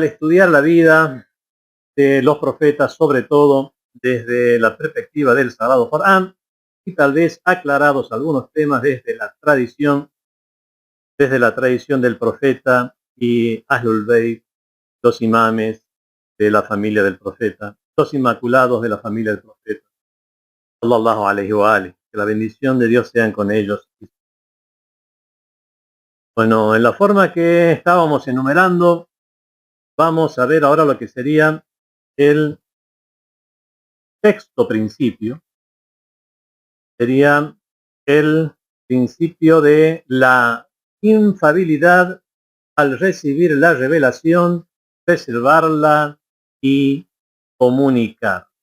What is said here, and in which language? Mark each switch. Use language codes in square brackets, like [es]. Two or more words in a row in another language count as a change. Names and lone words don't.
[es] estudiar la vida de los profetas, sobre todo desde la perspectiva del Sagrado Corán, y tal vez aclarados algunos temas desde la tradición del profeta y Ahlul Bayt, los imames de la familia del profeta, los inmaculados de la familia del profeta, [ar] صلى الله عليه وآله, [es] que la bendición de Dios sean con ellos. Bueno, en la forma que estábamos enumerando, vamos a ver ahora lo que sería el sexto principio, sería el principio de la infalibilidad al recibir la revelación, preservarla y comunicar.